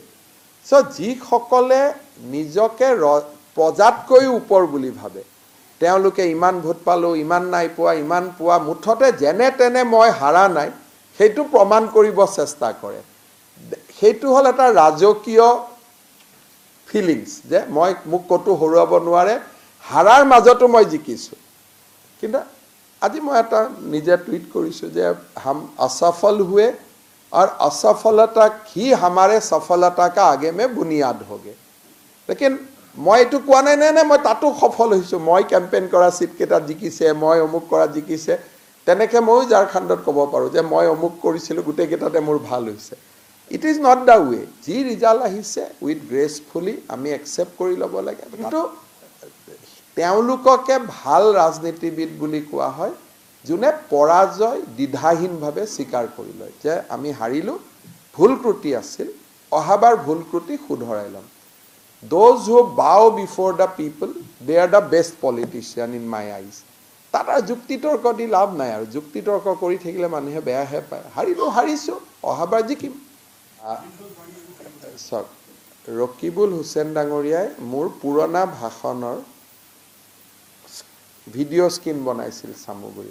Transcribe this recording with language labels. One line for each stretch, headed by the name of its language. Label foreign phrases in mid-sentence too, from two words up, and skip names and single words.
Assamese: চ' যিসকলে নিজকে প্ৰজাতকৈও ওপৰ বুলি ভাবে, তেওঁলোকে ইমান ভোট পালোঁ, ইমান নাই পোৱা, ইমান পোৱা, মুঠতে যেনে তেনে মই হাৰা নাই সেইটো প্ৰমাণ কৰিব চেষ্টা কৰে। সেইটো হ'ল এটা ৰাজকীয় ফিলিংছ যে মোক ক'তো হৰুৱাব নোৱাৰে, হাৰাৰ মাজতো মই জিকিছোঁ। কিন্তু আজি মই এটা নিজে টুইট কৰিছোঁ যে
Hindi: हम असफल हुए और असफलता ही हमारे सफलता का आगे में बुनियाद होगे।
Assamese: लेकिन মই এইটো কোৱা নাই নে মই তাতো সফল হৈছোঁ, মই কেম্পেইন কৰা চিটকেইটাত জিকিছে, মই অমুক কৰা জিকিছে, তেনেকৈ ময়ো ঝাৰখণ্ডত ক'ব পাৰোঁ যে মই অমুক কৰিছিলোঁ, গোটেইকেইটাতে মোৰ ভাল হৈছে।
English: it is not the way.
Assamese: যি ৰিজাল্ট আহিছে
English: with gracefully
Assamese: আমি একচেপ্ট কৰি ল'ব লাগে। কিন্তু তেওঁলোককে ভাল ৰাজনীতিবিদ বুলি কোৱা হয় যোনে পৰাজয় দ্বিধাহীনভাৱে স্বীকাৰ কৰি লয় যে আমি হাৰিলোঁ, ভুল ত্ৰুটি আছিল, অহাবাৰ ভুল ত্ৰুটি শুধৰাই ল'ম।
English: Those who bow before the people, they are the best politician in my eyes.
Assamese: তাত আৰু যুক্তিতৰ্ক দি লাভ নাই, আৰু যুক্তিতৰ্ক কৰি থাকিলে মানুহে বেয়াহে পায়। হাৰিছোঁ, অহাবাৰ জিকিম। চাওক, ৰকিবুল হুছেইন ডাঙৰীয়াই মোৰ পুৰণা ভাষণৰ ভিডিঅ' স্ক্ৰীন বনাইছিল চামগুৰিত।